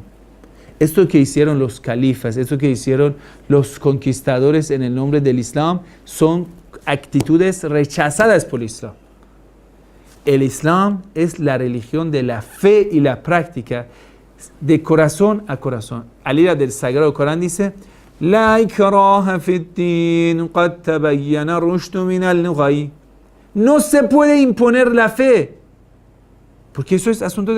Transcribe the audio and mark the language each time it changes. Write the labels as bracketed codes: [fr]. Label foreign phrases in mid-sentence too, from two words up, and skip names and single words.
[es] Esto que hicieron los califas, esto que hicieron los conquistadores en el nombre del Islam, son actitudes rechazadas por el Islam. El Islam es la religión de la fe y la práctica, de corazón a corazón. Al ir del Sagrado Corán dice, [ar] لا إكراه في الدين قد تبين الرشد من الغي. [es] No se puede imponer la fe, porque eso es asunto del corazón, porque la verdad es demasiado clara.